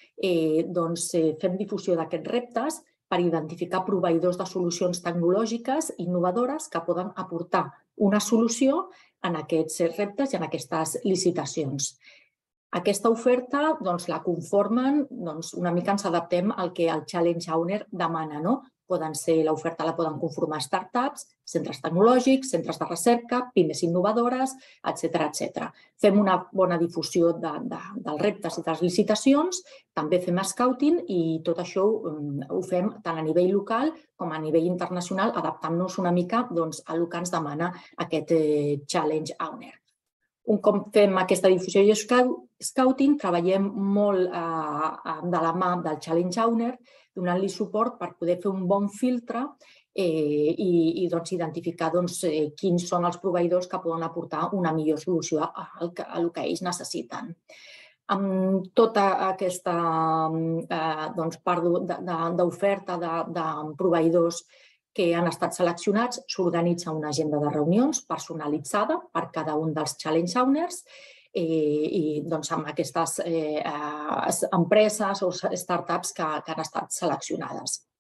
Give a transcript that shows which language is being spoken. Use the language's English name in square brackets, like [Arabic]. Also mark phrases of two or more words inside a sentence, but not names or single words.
[Catalan] Fem difusió d'aquests reptes per identificar proveïdors de solucions tecnològiques innovadores que poden aportar una solució en aquests reptes i en aquestes licitacions. Aquesta oferta la conformen, una mica ens adaptem al que el [English] challenge owner [Catalan] demana. L'oferta la poden conformar startups, centres tecnològics, centres de recerca, pimes innovadores, etcètera. Fem una bona difusió dels reptes i de les licitacions, també fem scouting i tot això ho fem tant a nivell local com a nivell internacional, adaptant-nos una mica al que ens demana aquest [English] challenge owner. [Catalan] Un cop fem aquesta difusió i scouting, treballem molt de la mà del [English] challenge owner, [Catalan] donant-li suport per poder fer un bon filtre i identificar quins són els proveïdors que poden aportar una millor solució al que ells necessiten. Amb tota aquesta part d'oferta de proveïdors que han estat seleccionats, s'organitza una agenda de reunions personalitzada per cada un dels [English] challenge owners [Catalan] i amb aquestes empreses o startups que han estat seleccionades.